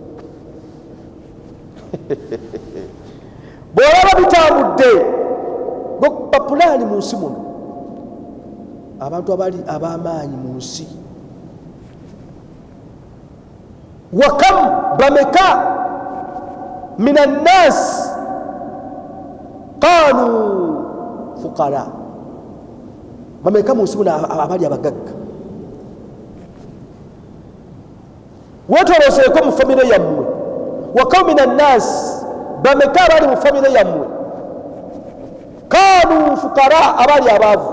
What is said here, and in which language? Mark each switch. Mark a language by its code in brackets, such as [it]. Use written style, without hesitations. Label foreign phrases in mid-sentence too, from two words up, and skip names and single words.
[lg] bw'olaba bitambudde bapulaani mu nsi muno abantu abali ab'amaanyi mu nsi wakam bameka [ar] من الناس قالوا فقراء. [lg] Bameka mu nsi muno abali abagagga? Wetoloseeko mu famire yammwe. [ar] وكم من الناس, [lg] bameka abali mu famire yammwe? [ar] قالوا فقراء, [lg] abali abaavu.